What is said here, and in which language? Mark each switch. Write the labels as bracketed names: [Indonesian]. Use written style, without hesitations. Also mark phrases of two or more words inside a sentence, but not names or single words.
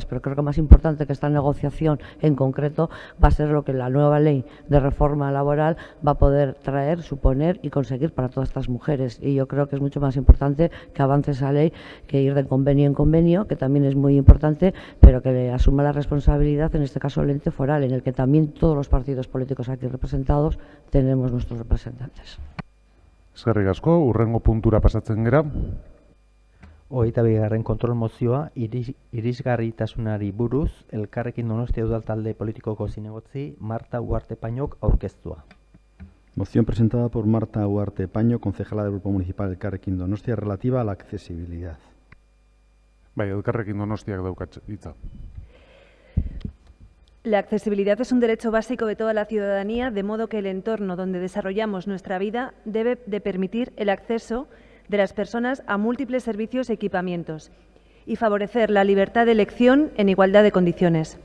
[Spanish] Pero creo que más importante que esta negociación en concreto va a ser lo que la nueva ley de reforma laboral va a poder traer, suponer y conseguir para todas estas mujeres. Y yo creo que es mucho más importante que avance esa ley que ir de convenio en convenio, que también es muy importante, pero que le asuma la responsabilidad, en este caso el ente foral, en el que también todos los partidos políticos aquí representados tenemos nuestros representantes. [Basque] Eskerrik asko, hurrengo puntura pasatzen gera. 22. kontrol mozioa irisgarritasunari buruz Elkarrekin Donostia Udal talde politikoko zinegotzi Marta Ugarte Pañok aurkeztua. [Spanish] Moción presentada por Marta Ugarte Paño, concejala del Grupo Municipal Elkarrekin Donostia, relativa a la accesibilidad. [Basque] Bai, Elkarrekin Donostiak daukat hitza. [Spanish] La accesibilidad es un derecho básico de toda la ciudadanía, de modo que el entorno donde desarrollamos nuestra vida debe de permitir el acceso de las personas a múltiples servicios y equipamientos y favorecer la libertad de elección en igualdad de condiciones.